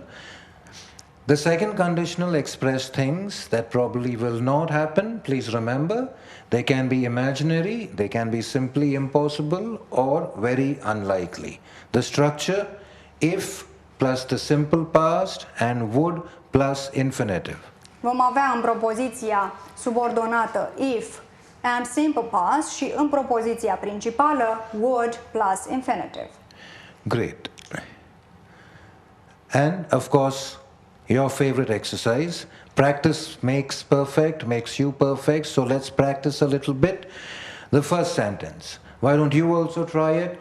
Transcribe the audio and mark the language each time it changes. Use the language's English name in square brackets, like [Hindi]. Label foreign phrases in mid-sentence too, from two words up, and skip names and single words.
[English] The second conditional express things that probably will not happen. Please remember, they can be imaginary, they can be simply impossible or very unlikely. The structure, if plus the simple past and would plus infinitive. [Romanian] Vom avea în propoziția subordonată [English] if and simple past [Romanian] și în propoziția principală [English] would plus infinitive. Great. And of course, your favorite exercise. Practice makes perfect, makes you perfect. So let's practice a little bit. The first sentence. Why don't you also try it?